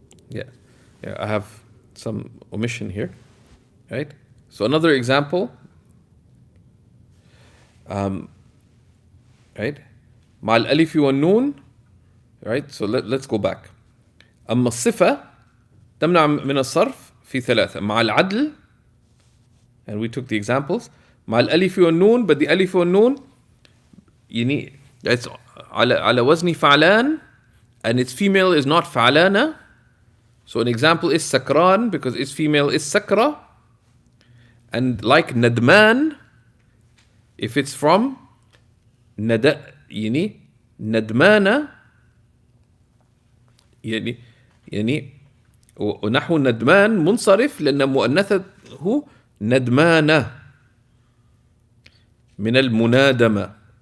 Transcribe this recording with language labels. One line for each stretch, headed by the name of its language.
English: Yeah, I have some omission here, right? So another example, right?
Arabic: مع الألف والنون, right?
English: So let's go back.
Arabic: أما الصفة تمنع من الصرف في ثلاثة.
English: مع العدل, and we took the examples.
Arabic: مع الألف والنون, but the ألف والنون يعني it's على وزن فعلان, and its female is not فعلانة.
English: So an example is sakran, because its female is sakra.
Arabic: And like nadman, if it's from yani nadmana, يعني ونحو ندمان منصرف لأن مؤنثته ندمانة من المنادمة.